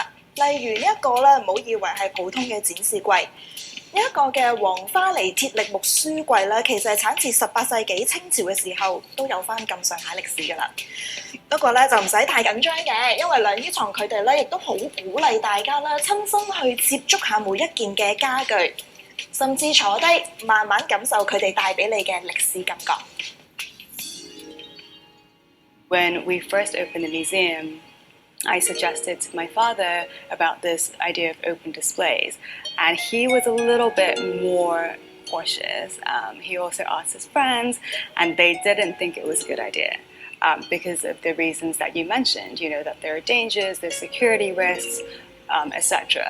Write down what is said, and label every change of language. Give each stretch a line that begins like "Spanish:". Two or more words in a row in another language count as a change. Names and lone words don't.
Cantonese: 例如呢一個咧，唔好以為係普通嘅展示櫃，呢一個嘅黃花梨鐵力木書櫃咧，其實係產自18世紀清朝嘅時候，都有翻咁上下歷史㗎啦。不過咧就唔使太緊張嘅，因為晾衣床佢哋咧亦都好鼓勵大家咧親身去接觸下每一件嘅家具，甚至坐低慢慢感受佢哋帶俾你嘅歷史感覺。
English: When we first opened the museum, I suggested to my father about this idea of open displays, and he was a little bit more cautious. He also asked his friends, and they didn't think it was a good idea because of the reasons that you mentioned, that there are dangers, there's security risks, etc.